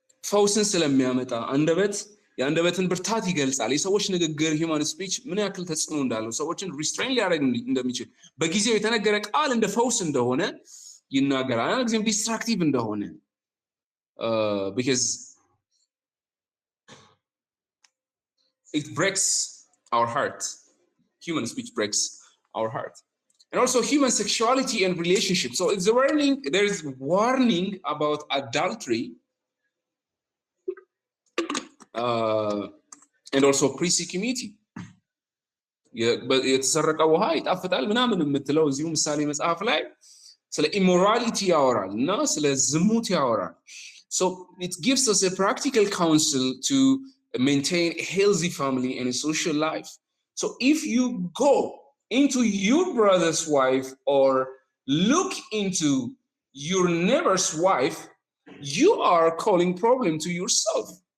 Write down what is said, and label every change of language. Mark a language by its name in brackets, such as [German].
[Amharic] ፈውስን ስለሚያመጣ የአንደበትን ብርታት ይገልጻል። የሰዎች ንግግር ሂውማን ስፒች ምን ያክል ተጽዕኖ እንዳለው፣ ሰዎችን ሪስትሬን ሊያደርግ እንደሚችል፣ በጊዜው የተነገረ ቃል እንደ ፈውስ እንደሆነ ይናገራል። አንድ ጊዜም ዲስትራክቲቭ እንደሆነ [English] because it breaks our heart. Human speech breaks our heart. And also human sexuality and relationship. So it's a warning, there is warning about adultery and also promiscuity. [Amharic] የተሰረቀ ውሃ ይጣፍጣል ምናምን የምትለው እዚሁ ምሳሌ መጽሐፍ ላይ ስለ ኢሞራሊቲ ያወራል እና ስለ ዝሙት ያወራል። [English] So it gives us a practical counsel to maintain a healthy family and a social life. So if you go into your brother's wife or look into your neighbor's wife, you are calling problem to yourself.